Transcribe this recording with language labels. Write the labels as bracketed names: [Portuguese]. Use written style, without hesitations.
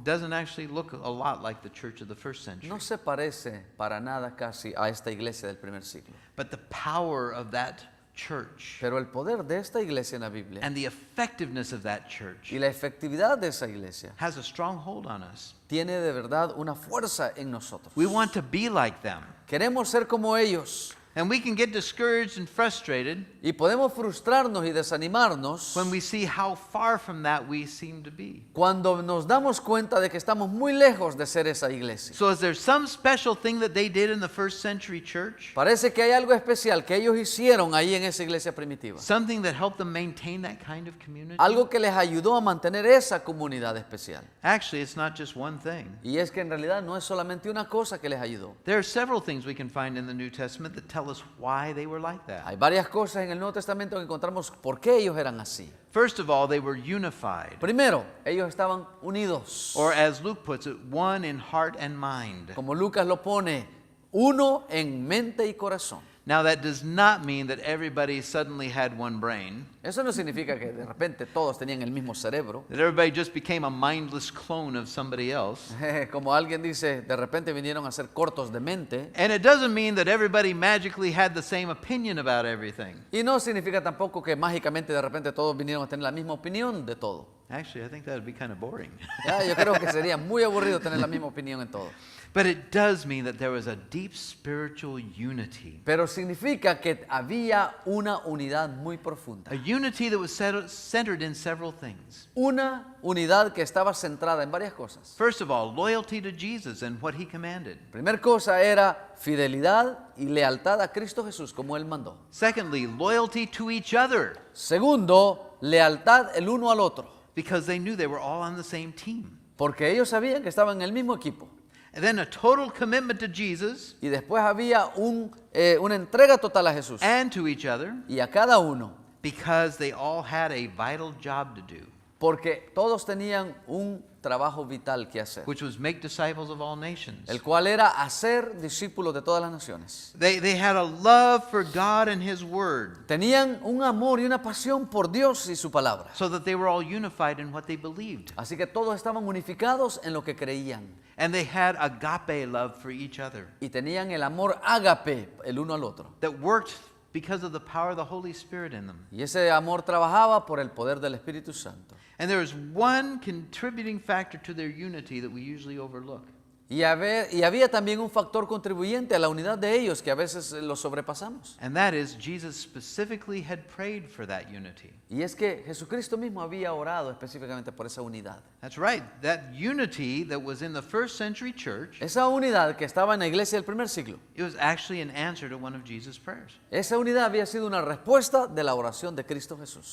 [English] doesn't actually look a lot like the church of the first century. [Spanish] no se parece para nada casi a esta iglesia del primer siglo. [English] But the power of that church [Spanish] Pero el poder de esta iglesia en la Biblia [English] and the effectiveness of that church [Spanish] y la efectividad de esa iglesia [English] has a strong hold on us. [Spanish] tiene de verdad una fuerza en nosotros. [English] We want to be like them. [Spanish] Queremos ser como ellos [English] And we can get discouraged and frustrated [Spanish] y podemos frustrarnos y desanimarnos [English] when we see how far from that we seem to be. [Spanish] cuando nos damos cuenta de que estamos muy lejos de ser esa iglesia. [English] So is there some special thing that they did in the first century church? [Spanish] Parece que hay algo especial que ellos hicieron ahí en esa iglesia primitiva. [English] Something that helped them maintain that kind of community? [Spanish] Algo que les ayudó a mantener esa comunidad especial. [English] Actually, it's not just one thing. [Spanish] Y es que en realidad no es solamente una cosa que les ayudó. [English] There are several things we can find in the New Testament that tell us why they were like that. [Spanish] Hay varias cosas en el Nuevo Testamento que encontramos por qué ellos eran así. [English] First of all, they were unified. [Spanish] Primero, ellos estaban unidos. [English] Or as Luke puts it, one in heart and mind. [Spanish] Como Lucas lo pone, uno en mente y corazón. [English] Now that does not mean that everybody suddenly had one brain, [Spanish] Eso no significa que de repente todos tenían el mismo cerebro. [English] that everybody just became a mindless clone of somebody else. [Spanish] Como alguien dice, de repente vinieron a ser cortos de mente. [English] And it doesn't mean that everybody magically had the same opinion about everything. [Spanish] Y no significa tampoco que mágicamente de repente todos vinieron a tener la misma opinión de todo. [English] Actually, I think that would be kind of boring. [Spanish] Ya, yo creo que sería muy aburrido tener la misma opinión en todo. [English] But it does mean that there was a deep spiritual unity. [Spanish] Pero significa que había una unidad muy profunda. [English] A unity that was centered in several things. [Spanish] Una unidad que estaba centrada en varias cosas. [English] First of all, loyalty to Jesus and what he commanded. [Spanish] Primera cosa era fidelidad y lealtad a Cristo Jesús como Él mandó. [English] Secondly, loyalty to each other, [Spanish] Segundo, lealtad el uno al otro. [English] because they knew they were all on the same team. [Spanish] Porque ellos sabían que estaban en el mismo equipo. [English] And then a total commitment to Jesus [Spanish] Y después había una entrega total a Jesús [English] and to each other, [Spanish] y a cada uno. [English] because they all had a vital job to do, [Spanish] Porque todos tenían un trabajo vital que hacer. [English] which was make disciples of all nations. [Spanish] El cual era hacer discípulos de todas las naciones. [English] They had a love for God and his word, [Spanish] Tenían un amor y una pasión por Dios y su palabra. [English] so that they were all unified in what they believed. [Spanish] Así que todos estaban unificados en lo que creían. [English] And they had agape love for each other [Spanish] Y tenían el amor ágape el uno al otro. [English] that worked because of the power of the Holy Spirit in them. [Spanish] Y ese amor trabajaba por el poder del Espíritu Santo. [English] And there is one contributing factor to their unity that we usually overlook. [Spanish] Y había también un factor contribuyente a la unidad de ellos que a veces lo sobrepasamos. [English] And that is, Jesus specifically had prayed for that unity. [Spanish] Y es que Jesucristo mismo había orado específicamente por esa unidad. [English] That's right. That unity that was in the first century church, [Spanish] Esa unidad que estaba en la iglesia del primer siglo. [English] it was actually an answer to one of Jesus' prayers. [Spanish] Esa unidad había sido una respuesta de la oración de Cristo Jesús.